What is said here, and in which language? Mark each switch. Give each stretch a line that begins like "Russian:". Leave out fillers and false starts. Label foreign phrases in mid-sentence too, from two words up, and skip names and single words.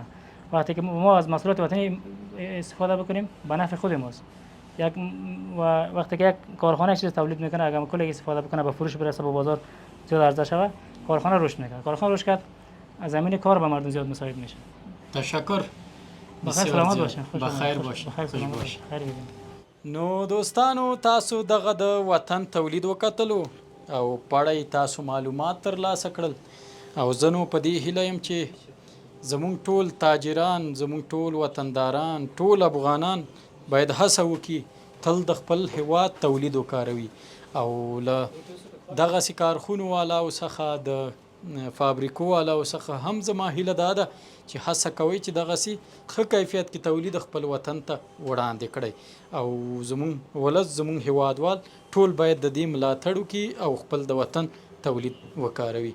Persian: وقتی که ما از محصولات وطنی استفاده بکنیم به نفع خود ماست. وقتی که یک کارخانه چیز تولید میکنه اگر کل استفاده بکنه به فروش برسه به بازار زیاد عرضه شود، کارخانه رشد میکنه. کارخانه رشد کرد از زمین کار به مردم زیاد مساعد میشه. تشکر. بخیر سلامت باشین. بخیر باشین. خوش باشین.
Pashto: نو دوستانو تاسو دغه د وطن تولید وکتلو او پړی تاسو معلومات ترلاسه کړل او زنو په دې هیله یم چې زمونږ ټول تاجران، زمونږ ټول وطنداران، ټول افغانان باید هڅه وکړي تل د خپل هیواد تولید وکاروي او له دغسې کارخونو والاو څخه د فابریکو والاو څخه هم زما هیله دا ده چې هڅه کوئ چې دغسې ښه کیفیت کې تولید خپل وطن ته وړاندې کړئ او زمونږ ولس، زمونږ هیوادوال ټول باید د دې ملاتړ وکړي او خپل د وطن تولید وکاروي.